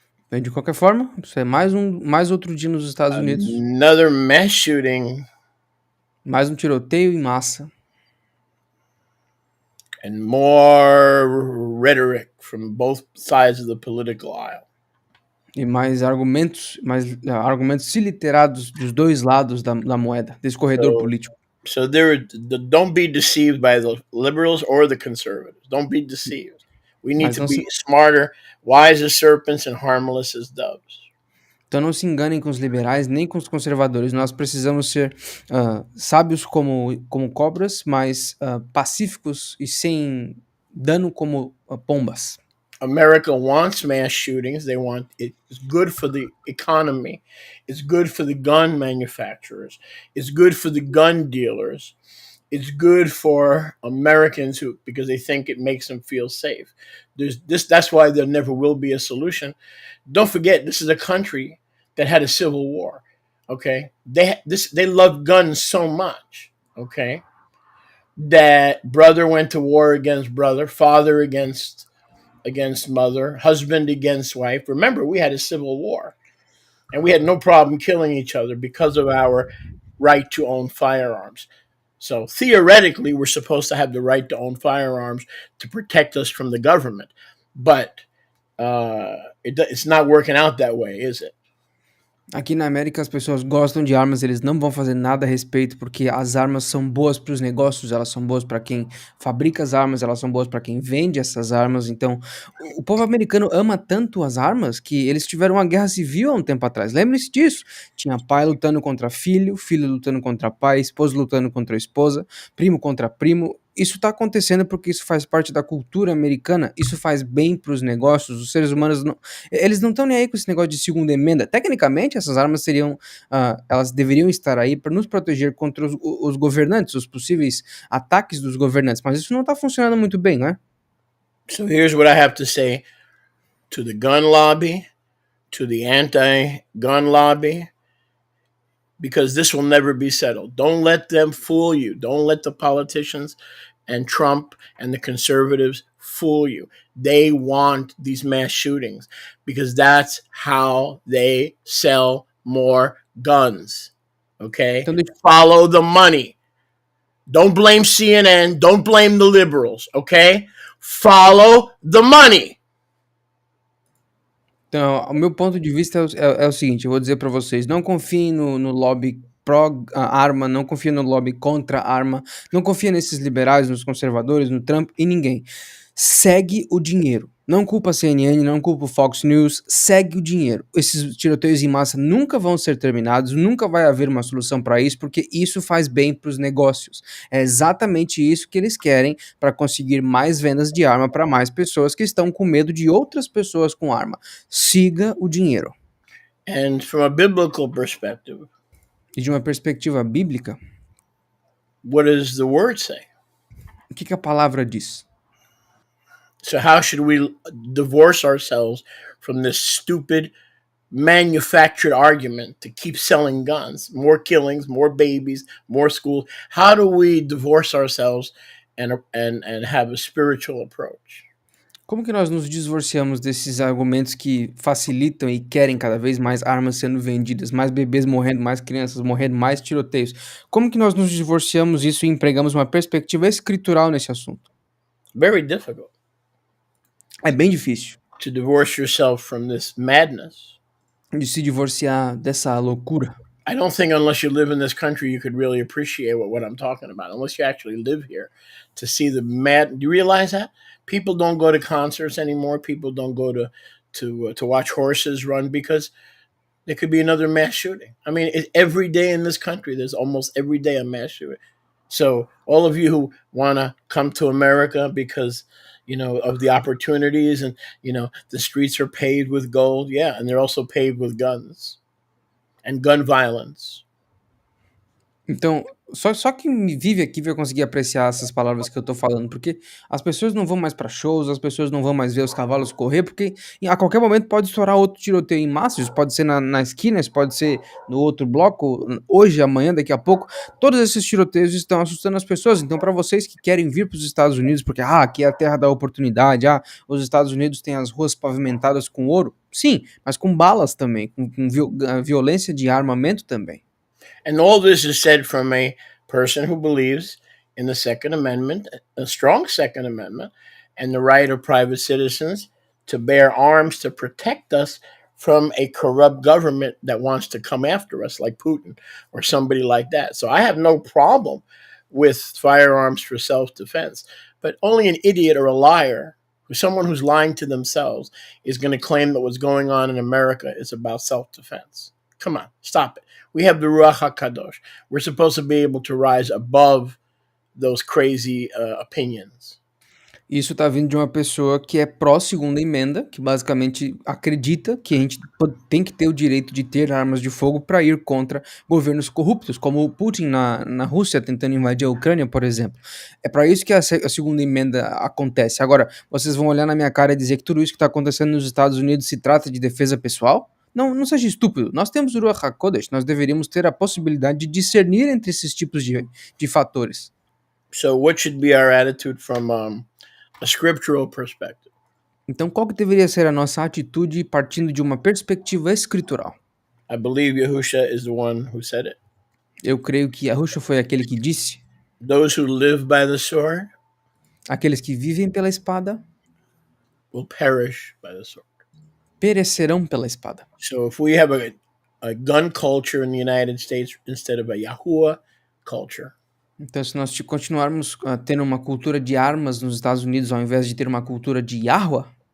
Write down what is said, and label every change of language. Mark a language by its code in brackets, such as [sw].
[pt] Bem, de qualquer forma, isso é mais outro dia nos Estados Unidos, [en] Another mass shooting [pt] mais um tiroteio em massa [en] and more rhetoric from both sides of the political aisle. [pt] e mais argumentos iliterados dos dois lados da moeda, desse corredor [en] So, [pt] político. [en] so don't be deceived by the liberals or the conservatives. Don't be deceived. We need [pt] Mas [en] to [pt] não se, [en] be smarter, wise as serpents, and harmless as doves. [pt] então não se enganem com os liberais nem com os conservadores. Nós precisamos ser sábios como cobras, mas pacíficos e sem dano como pombas. [en] America wants mass shootings. They want it's good for the economy. It's good for the gun manufacturers. It's good for the gun dealers. It's good for Americans who because they think it makes them feel safe. There's this that's why there never will be a solution. Don't forget this is a country that had a civil war. Okay? They love guns so much, okay? That brother went to war against brother, father against mother, husband against wife. Remember, we had a civil war and we had no problem killing each other because of our right to own firearms. So theoretically, we're supposed to have the right to own firearms to protect us from the government. But it's not working out that way, is it? [pt] Aqui na América as pessoas gostam de armas, eles não vão fazer nada a respeito, porque as armas são boas para os negócios, elas são boas para quem fabrica as armas, elas são boas para quem vende essas armas. Então, o povo americano ama tanto as armas que eles tiveram uma guerra civil há um tempo atrás. Lembre-se disso. Tinha pai lutando contra filho, filho lutando contra pai, esposa lutando contra esposa, primo contra primo. Isso está acontecendo porque isso faz parte da cultura americana, isso faz bem para os negócios, os seres humanos não, eles não estão nem aí com esse negócio de segunda emenda. Tecnicamente, essas armas elas deveriam estar aí para nos proteger contra os governantes, os possíveis ataques dos governantes, mas isso não está funcionando muito bem, não é? [en] So here's what I have to say to the gun lobby, to the anti-gun lobby, because this will never be settled. Don't let them fool you. Don't let the politicians and Trump and the conservatives fool you. They want these mass shootings because that's how they sell more guns. Okay? [pt] Então, [en] Follow the money. Don't blame CNN. Don't blame the liberals. Okay? Follow the money. [pt] Então, o meu ponto de vista é o seguinte, eu vou dizer para vocês, não confiem no lobby pró-arma, não confiem no lobby contra-arma, não confiem nesses liberais, nos conservadores, no Trump e ninguém. Segue o dinheiro. Não culpa a CNN, não culpa o Fox News, segue o dinheiro. Esses tiroteios em massa nunca vão ser terminados, nunca vai haver uma solução para isso, porque isso faz bem para os negócios. É exatamente isso que eles querem para conseguir mais vendas de arma para mais pessoas que estão com medo de outras pessoas com arma. Siga o dinheiro. [en] And from a biblical perspective, [pt] E de uma perspectiva bíblica, [en] what does the word say? [pt] o que a palavra diz? [en] So how should we divorce ourselves from this stupid manufactured argument to keep selling guns, more killings, more babies, more schools? How do we divorce ourselves and have a spiritual approach? [pt] Como que nós nos divorciamos desses argumentos que facilitam e querem cada vez mais armas sendo vendidas, mais bebês morrendo, mais crianças morrendo, mais tiroteios? Como que nós nos divorciamos disso e empregamos uma perspectiva escritural nesse assunto? [en] Very difficult [pt] É bem difícil [en] to divorce yourself from this madness. [pt] de se divorciar dessa loucura. [en] I don't think unless you live in this country you could really appreciate what I'm talking about. Unless you actually live here to see the mad. Do you realize that people don't go to concerts anymore? People don't go to watch horses run because there could be another mass shooting. I mean, every day in this country, there's almost every day a mass shooting. So all of you who want to come to America because of the opportunities and the streets are paved with gold, yeah, and they're also paved with guns and gun violence. [pt] Então, só quem vive aqui vai conseguir apreciar essas palavras que eu tô falando, porque as pessoas não vão mais pra shows, as pessoas não vão mais ver os cavalos correr, porque a qualquer momento pode estourar outro tiroteio em massa, isso pode ser na esquina, isso pode ser no outro bloco, hoje, amanhã, daqui a pouco. Todos esses tiroteios estão assustando as pessoas. Então, para vocês que querem vir para os Estados Unidos, porque aqui é a terra da oportunidade, os Estados Unidos têm as ruas pavimentadas com ouro, sim, mas com balas também, com violência de armamento também. [en] And all this is said from a person who believes in the Second Amendment, a strong Second Amendment, and the right of private citizens to bear arms to protect us from a corrupt government that wants to come after us, like Putin or somebody like that. So I have no problem with firearms for self defense, but only an idiot or a liar, someone who's lying to themselves, is going to claim that what's going on in America is about self defense. Come on, stop it. We have the Ruach HaKadosh. We're supposed to be able to rise above those crazy opinions. [pt] Isso tá vindo de uma pessoa que é pró-segunda emenda, que basicamente acredita que a gente tem que ter o direito de ter armas de fogo para ir contra governos corruptos, como o Putin na Rússia tentando invadir a Ucrânia, por exemplo. É para isso que a segunda emenda acontece. Agora, vocês vão olhar na minha cara e dizer que tudo isso que está acontecendo nos Estados Unidos se trata de defesa pessoal? Não, não seja estúpido. Nós temos o Ruach HaKodesh, nós deveríamos ter a possibilidade de discernir entre esses tipos de fatores. [en] So, what should be our attitude from a scriptural perspective? [pt] Então, qual que deveria ser a nossa atitude partindo de uma perspectiva escritural? [en] I believe Yahusha is the one who said it. [pt] Eu creio que Yahushua foi aquele que disse: [en] Those who live by the sword [pt] aqueles que vivem pela espada [en] will perish by the sword. [pt] perecerão pela espada. [en] So, if we have a gun culture in the United States instead of a Yahuwah culture, [pt] Então, se nós continuarmos tendo uma cultura de armas nos Estados Unidos ao invés de ter uma cultura de Yahweh,